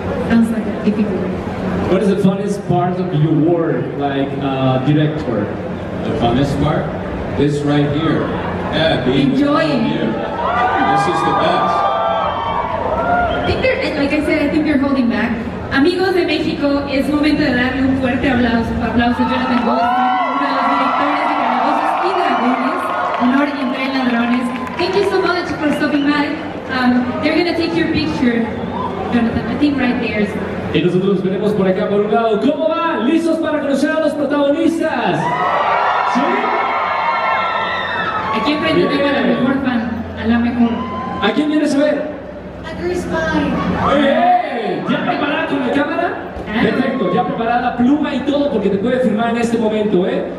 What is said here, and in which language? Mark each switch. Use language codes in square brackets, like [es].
[en] Sounds like a difficult. What is the funnest part of your work, like director? The funnest part? This right here. Yeah, being enjoying with you. This is the best. I think like I said, I think they're holding back. [es] Amigos de México, es momento de darle un fuerte aplauso a Jonathan Goldstein, uno de los directores de Calabozos y Dragones, Honor entre Ladrones. [en] Thank you so much for stopping by. They're gonna take your picture, Jonathan. I think right there. [es] Y nosotros veremos por acá por un lado. ¿Cómo van? ¿Listos para conocer a los protagonistas? ¿Sí? Aquí enfrente tengo a la mejor fan, a la mejor. ¿A quién vienes a ver? A Chris Pine. Muy bien. ¿Ya preparada con la cámara? Perfecto, ya preparada, pluma y todo, porque te puede firmar en este momento, ¿eh?